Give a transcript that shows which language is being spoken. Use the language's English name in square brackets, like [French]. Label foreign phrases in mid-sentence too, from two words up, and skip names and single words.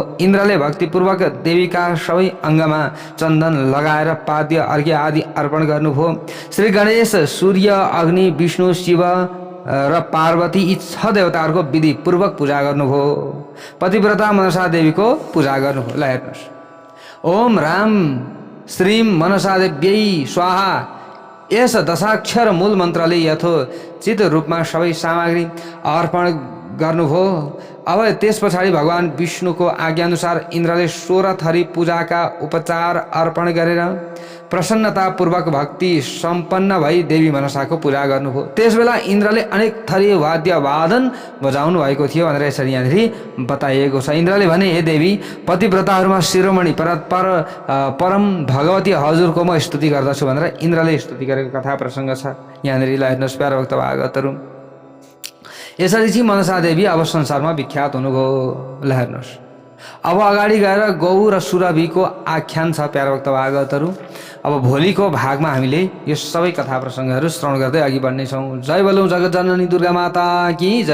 [Nepali] इन्द्रले भक्तिपूर्वक देवीका सबै अङ्गमा चन्दन लगाएर पाद्य अर्घ्य आदि अर्पण गर्नुभयो। श्री गणेश, सूर्य, अग्नि, विष्णु, शिव र पार्वती यी 6 देवताहरूको विधि पूर्वक पूजा गर्नुभयो। पतिव्रता मनसा देवीको पूजा गर्नुभयो। ल हेर्नुहोस्, [Sanskrit] ओम राम श्रीम मनसा देव्यै स्वाहा, [Nepali] यस दशाक्षर मूल मन्त्रले यथोचित रूपमा सबै सामग्री अर्पण गर्नुभयो। अब त्यस पछाडि भगवान विष्णुको आज्ञाअनुसार इन्द्रले 16 थरी पूजाका उपचार अर्पण गरेर प्रसन्नतापूर्वक भक्ति सम्पन्न भई देवी मनसाको पूजा गर्नुभयो। त्यसबेला इन्द्रले अनेक थरी वाद्य वादन बजाउनु भएको थियो भनेर यसरी यहाँनिर बताइएको छ। इन्द्रले भने, हे देवी, पतिव्रताहरूमा शिरोमणि परम भगवती हजुरको म स्तुति गर्दछु भनेर इन्द्रले स्तुति गरेको कथा प्रसङ्ग छ। यहाँनिर ल हेर्नुहोस् प्यारा भक्त भागवतहरू। यसरी चाहिँ मनसा देवी अब संसारमा विख्यात हुनुभयो। ल हेर्नुहोस्, अब अगाडि गएर गौ र सुरभिको आख्यान छ प्यारा भक्त भागवतहरू। अब भोलिको भागमा हामीले यो सबै कथा प्रसङ्गहरू श्रवण गर्दै अघि बढ्नेछौँ। जय बोलौँ जगत जननी दुर्गा [Hindi] माता की जय।